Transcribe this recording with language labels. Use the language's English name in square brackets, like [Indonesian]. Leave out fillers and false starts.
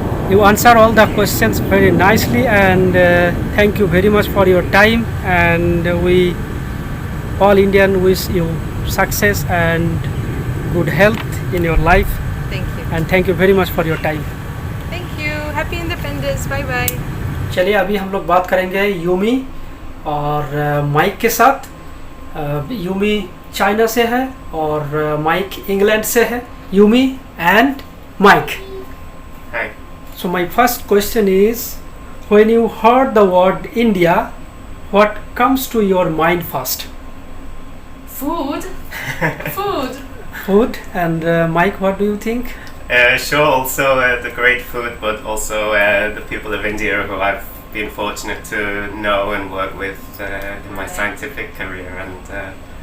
[English] You answer all the questions very nicely, and thank you very much for your time. And we all Indian wish you success and good health in your life. Thank you. And thank you very much for your time. Thank you. Happy Independence. Bye bye. [Hindi] चलिए अभी हम लोग बात करेंगे Yumi और mic के साथ। Yumi China से है और माइक इंग्लैंड से है। Yumi and mic. [English] Hi. So my first question is, when you heard the word India, what comes to your mind first? Food. Food. Food. And Mike, what do you think? Sure, also the great food, but also the people of India who I've been fortunate to know and work with in my scientific career, and